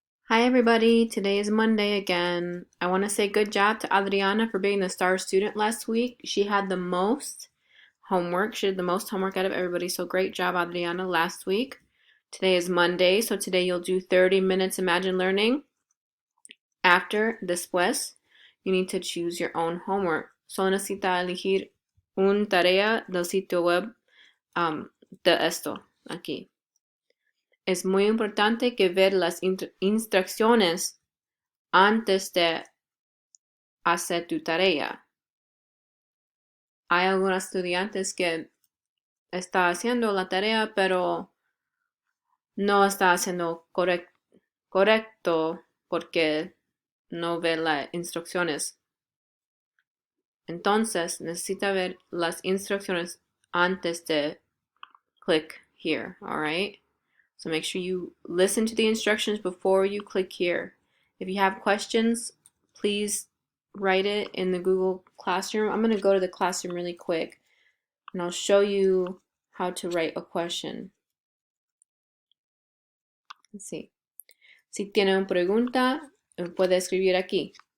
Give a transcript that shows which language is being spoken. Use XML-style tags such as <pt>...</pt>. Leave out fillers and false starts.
<en>Hi everybody, today is Monday again. I want to say good job to Adriana for being the star student last week. She had the most homework. She did the most homework out of everybody, so great job Adriana last week. Today is Monday, so today you'll do 30 minutes Imagine Learning.</en> <es>Después,</es> <en>you need to choose your own homework.</en> <es>Solo necesita elegir una tarea del sitio web de esto, aquí. Es muy importante que ver las instrucciones antes de hacer tu tarea. Hay algunos estudiantes que está haciendo la tarea, pero no está haciendo correcto porque no ve las instrucciones. Entonces, necesita ver las instrucciones antes de</es> <en>click here, all right? So make sure you listen to the instructions before you click here. If you have questions, please write it in the Google Classroom. I'm going to go to the classroom really quick and I'll show you how to write a question. Let's see.</en> <es>Si tiene una pregunta, puede escribir aquí.</es>